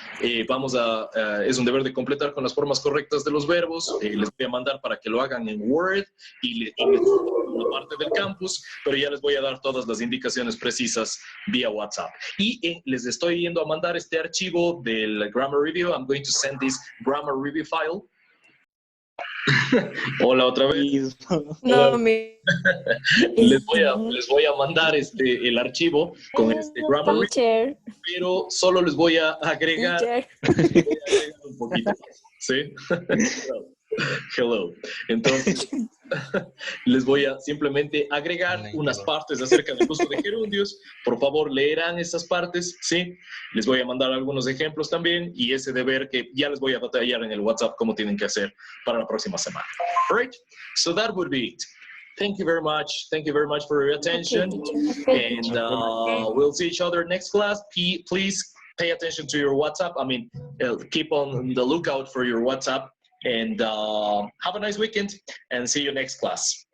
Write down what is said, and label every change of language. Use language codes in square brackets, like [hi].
[es] Es un deber de completar con las formas correctas de los verbos. Les voy a mandar para que lo hagan en Word y les una parte del campus, pero ya les voy a dar todas las indicaciones precisas vía WhatsApp. Y les estoy yendo a mandar este archivo del Grammar Review. [en] I'm going to send this Grammar Review file. [es] Hola otra vez. No, les voy a mandar el archivo con este Grammar Review, pero solo les voy a agregar un poquito, ¿sí? Hello. Entonces, les voy a simplemente agregar unas partes acerca del uso de gerundios. Por favor, leerán esas partes, ¿sí? Les voy a mandar algunos ejemplos también y ese deber que ya les voy a detallar en el WhatsApp cómo tienen que hacer para la próxima semana. [en] All right? So that would be it. Thank you very much. Thank you very much for your attention. And we'll see each other next class. Please pay attention to your WhatsApp. I mean, keep on the lookout for your WhatsApp. And have a nice weekend and see you next class.